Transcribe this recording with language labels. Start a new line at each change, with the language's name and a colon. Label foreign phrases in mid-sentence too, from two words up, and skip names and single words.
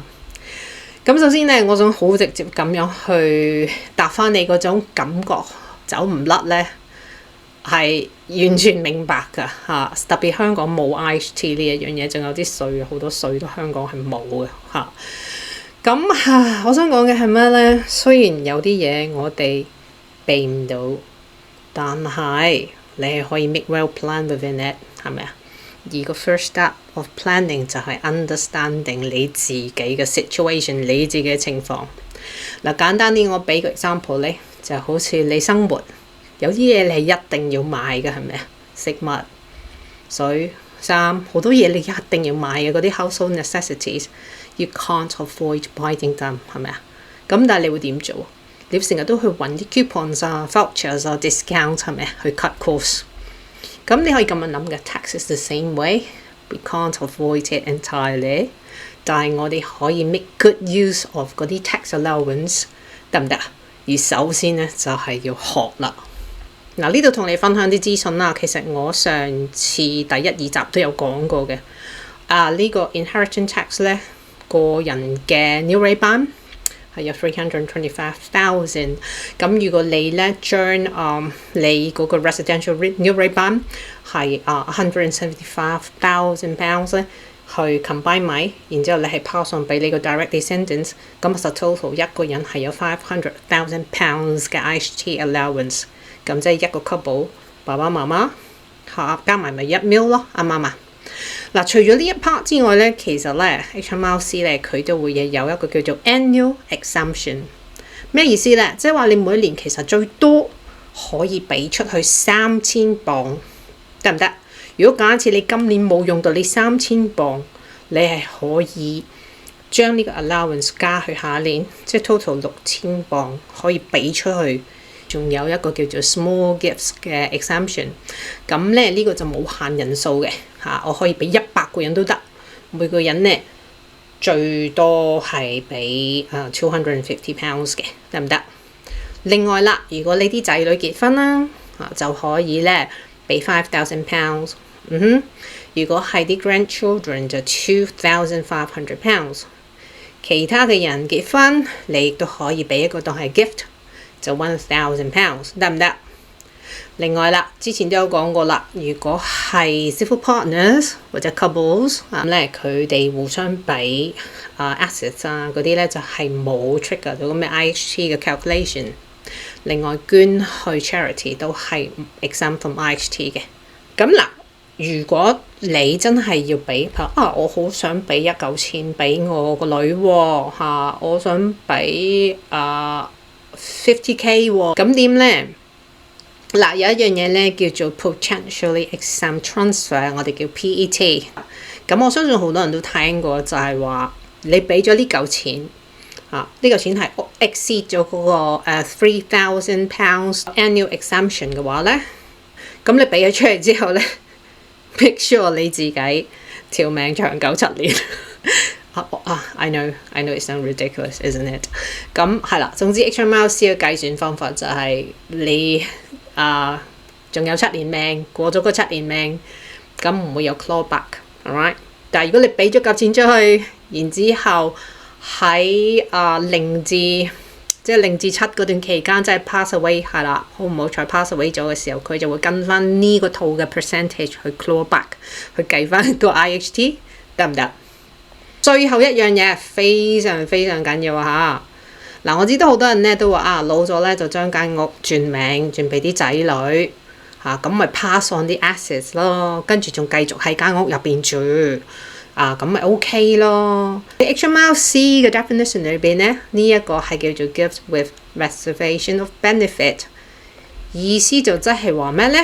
Cantonese: 咁首先咧，我想好直接咁樣去答翻你嗰種感覺走唔甩咧，係完全明白㗎嚇。特別香港冇 IHT 呢一樣嘢，仲有啲稅，好多稅都香港係冇嘅嚇。咁我想講嘅係咩咧？雖然有啲嘢我哋避唔到，但係你係可以
English: make well plan within it，
Cantonese: 係咪啊？而個
English: first step of planning
Cantonese: 就係 understanding 你自己嘅 situation， 你自己嘅情況。簡單啲，我俾個 example 咧，就好似你生活有啲嘢你係一定要買嘅，係咪啊？食物、水、衫，好多嘢你一定要買嘅嗰啲
English: household necessities， you can't avoid buying them，
Cantonese: 係咪啊？咁但係你會點做？你成日都去揾啲
English: coupons、vouchers discount
Cantonese: 係咪去
English: cut costs？
Cantonese: 咁你可以咁樣諗嘅 ，
English: tax is the same way，we can't avoid it entirely，
Cantonese: 但係我哋可以
English: make good use of
Cantonese: 嗰啲
English: tax allowance，
Cantonese: 得唔得？而首先咧就係要學啦。呢度同你分享啲資訊啦，其實我上次第1、2集都有講過嘅。呢個
English: inheritance tax
Cantonese: 咧，個人嘅
English: new rate
Cantonese: 班係有325,000。咁如果你咧將你嗰個
English: residential new rate
Cantonese: 班係175,000 pounds 咧，去 combine 埋，然之後你係
English: pass on
Cantonese: 俾你個
English: direct descendants，
Cantonese: 咁就 total 一個人係有500,000 pounds 嘅
English: IHT allowance。
Cantonese: 咁即係一個 couple， 爸爸媽媽加埋咪1 mil 咯，啱唔啱啊？除咗呢一 part 之外咧，其實咧 HMRC 咧佢都會有一個叫做
English: annual exemption。
Cantonese: 咩意思咧？即係話你每一年其實最多可以俾出去3000磅，得唔得？如果假設你今年冇用到你3000磅，你係可以將呢個 allowance 加去下年，即係 total 6000磅可以俾出去。仲有一個叫做
English: small gifts
Cantonese: 嘅 exemption， 咁咧呢個就冇限人數嘅我可以俾100個人都得，每個人咧最多係俾250 pounds 嘅，得唔得？另外啦，如果你啲仔女結婚啦就可以咧俾5,000 pounds。如果係啲 grandchildren 就 2,500 pounds。其他嘅人結婚，你亦都可以俾一個當係 gift。就 1,000 pounds 得唔得？另外啦，之前都有講過啦，如果係
English: civil partners
Cantonese: 或者 couples 咧，佢哋互相俾assets 嗰啲咧就係冇 trigger 到咁嘅 IHT 嘅 calculation。另外捐去 charity 都係
English: exempt from IHT
Cantonese: 嘅。咁如果你真係要俾我好想俾一嚿錢俾我個女喎我想俾50K 喎，咁點咧？有一樣嘢咧叫做
English: potentially exempt transfer，
Cantonese: 我哋叫 PET。咁我相信好多人都聽過，就係話你俾咗呢嚿錢， 呢個錢係 exceed 咗嗰個£3,000
English: annual exemption
Cantonese: 嘅話咧，咁你俾咗出嚟之後咧 ，
English: make sure
Cantonese: 你自己條命長久7 年。
English: I know it sounds ridiculous, isn't it？
Cantonese: 咁係啦，總之 HMRC 嘅計算方法就係你仲有7年命，過咗嗰7年命，咁唔會有
English: clawback，alright？
Cantonese: 但係如果你俾咗嚿錢出去，然之後喺0至7嗰段期間，即係
English: pass away
Cantonese: 係啦，好唔好彩
English: pass away
Cantonese: 咗嘅時候，佢就會跟翻呢個套嘅 percentage 去 clawback， 去計翻個 IHT 得唔得？最後一樣嘢非常非常緊要嗱，我知道好多人咧都話老咗咧就將間屋轉名轉俾啲仔女咁咪
English: pass on
Cantonese: 啲 assets 咯，跟住仲繼續喺間屋入邊住咁咪 OK 咯。HMRC 嘅 definition 裏邊咧，呢一個係叫做
English: gift with reservation of benefit，
Cantonese: 意思就即係話咩咧？